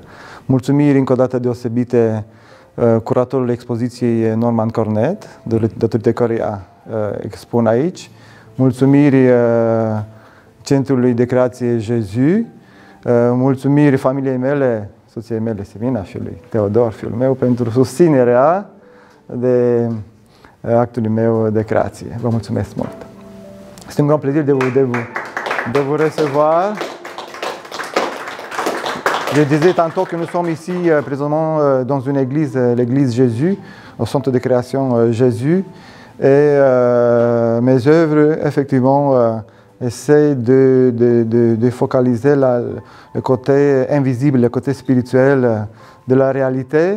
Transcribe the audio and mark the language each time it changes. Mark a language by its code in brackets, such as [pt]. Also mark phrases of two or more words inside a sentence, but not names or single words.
[ro] Mulțumiri încă o dată deosebite curatorului expoziției Norman Cornet, datorită căreia expun aici. Mulțumiri Centrului de Creație Jésus. Mulțumiri familiei mele, soției mele Simina și lui Teodor, fiul meu, pentru susținerea de actului meu de creație. Vă mulțumesc mult! [fr] C'est un grand plaisir de vous recevoir. Je disais tantôt que nous sommes ici présentement dans une église, l'église Jésus, au centre de création Jésus. Et mes œuvres, effectivement, essaient de focaliser le côté invisible, le côté spirituel de la réalité.